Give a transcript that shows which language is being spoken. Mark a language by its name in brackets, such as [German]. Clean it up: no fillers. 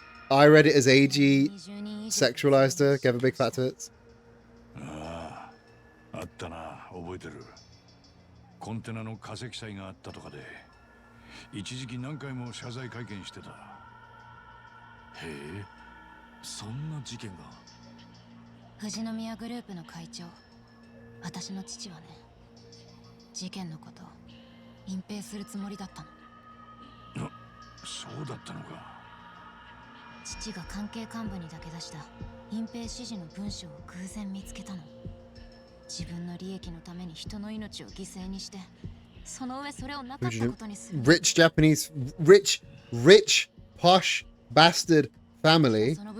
[English] I read it as AG sexualized her, gave her big fat tits. [Japanese] あったな、覚えてる。コンテナの化石祭があったとかで一時期何回も謝罪会見してた。へえ、そんな事件が。富士宮グループの会長、私の父はね、事件のことを隠蔽するつもりだったの。そうだったのか。父が関係幹部にだけ出した隠蔽指示の文章を偶然見つけたの。自分の利益のために人の命を犠牲にして、その上それをなかったことにする。 [English] Rich Japanese, rich, posh bastard family.